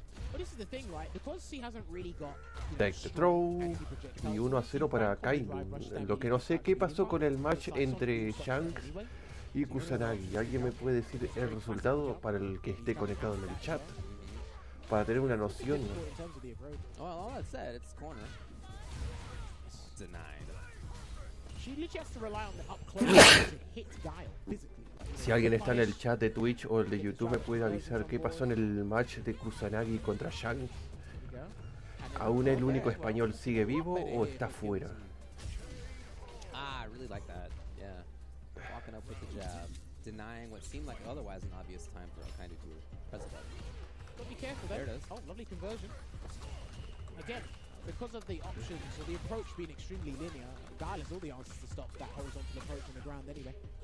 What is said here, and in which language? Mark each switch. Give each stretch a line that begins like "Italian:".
English: But this is the thing, right? Because he hasn't really got Take the throw.
Spanish: Y 1-0 para Akainu. Lo que no sé qué pasó con el match entre Shanks y Kusanagi. ¿Alguien me puede decir el resultado para el que esté conectado en el chat? Para tener una noción.
English: Well, all that said, it's corner. Denied. She literally has to rely on the up close to hit Guile physically.
Spanish: Si alguien está en el chat de Twitch o el de YouTube me puede avisar qué pasó en el match de Kusanagi contra Shanks. ¿Aún el único español sigue vivo o está fuera?
English: I really like that. Yeah. Walking up with the jab. Denying what seemed like otherwise an obvious time for Akainu to press the button. But be careful there. There it is. Oh, lovely conversion. Again, because of the options or the approach being extremely linear, Guile has all the answers to stop that horizontal approach on the ground anyway.